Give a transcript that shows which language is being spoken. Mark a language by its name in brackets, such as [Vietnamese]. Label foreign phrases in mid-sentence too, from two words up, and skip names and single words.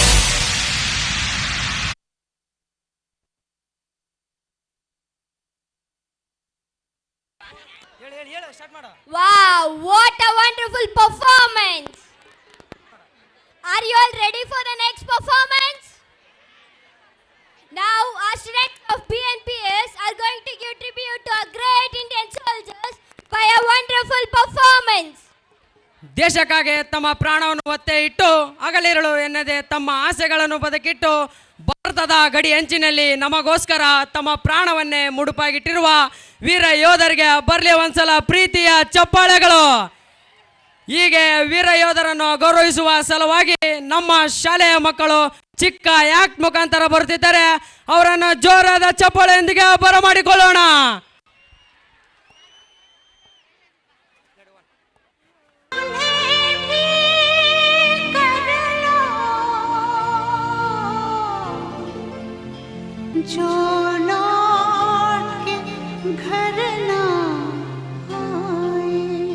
[English] Wow, what a wonderful performance! Are you all ready for the next performance? Now, our students of BNPS are going to give tribute to our great Indian soldiers by a wonderful performance. [Kannada] ದೇಶಕ್ಕಾಗಿ ತಮ್ಮ ಪ್ರಾಣವನ್ನು ಒತ್ತೆ ಇಟ್ಟು ಹಗಲಿರುಳು ಎನ್ನದೆ ತಮ್ಮ ಆಸೆಗಳನ್ನು ಬದುಕಿಟ್ಟು ಭಾರತದ ಗಡಿ ಅಂಚಿನಲ್ಲಿ ನಮಗೋಸ್ಕರ ತಮ್ಮ ಪ್ರಾಣವನ್ನೇ ಮುಡುಪಾಗಿಟ್ಟಿರುವ ವೀರ ಯೋಧರಿಗೆ ಬರಲಿ ಒಂದ್ಸಲ ಪ್ರೀತಿಯ ಚಪ್ಪಾಳೆಗಳು. ಹೀಗೆ ವೀರ ಯೋಧರನ್ನು ಗೌರವಿಸುವ ಸಲುವಾಗಿ ನಮ್ಮ ಶಾಲೆಯ ಮಕ್ಕಳು ಚಿಕ್ಕ ಆಕ್ಟ್ ಮುಖಾಂತರ ಬರುತ್ತಿದ್ದಾರೆ. ಅವರನ್ನು ಜೋರಾದ ಚಪ್ಪಾಳೆಯೊಂದಿಗೆ ಬರಮಾಡಿಕೊಳ್ಳೋಣ. [Hindi] जो लौट के घर ना आए,